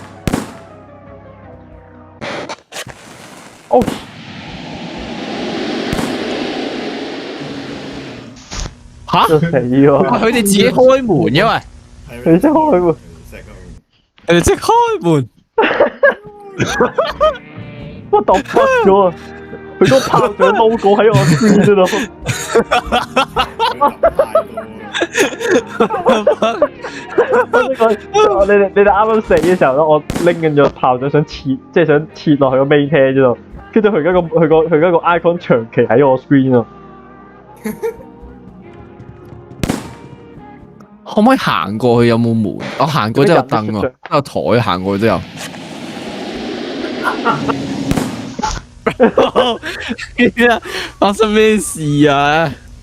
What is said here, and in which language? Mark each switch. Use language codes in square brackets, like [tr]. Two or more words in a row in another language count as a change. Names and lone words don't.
[yue] 哦！吓？死喎！佢哋自己開門，因為你先開門。佢哋即開門。 [en] What the fuck [yue] 咗啊！佢個炮仗 logo 喺我 screen 嗰度。你哋啱啱死嘅時候咧，我拎緊咗炮仗想切，即係想切落去個 [en] main head [yue] 嗰度，跟住佢而家個 icon 長期喺我 screen 啊！可唔可以行過去？有冇門？我行過都有凳喎，都有台行過去都有。發生咩事啊？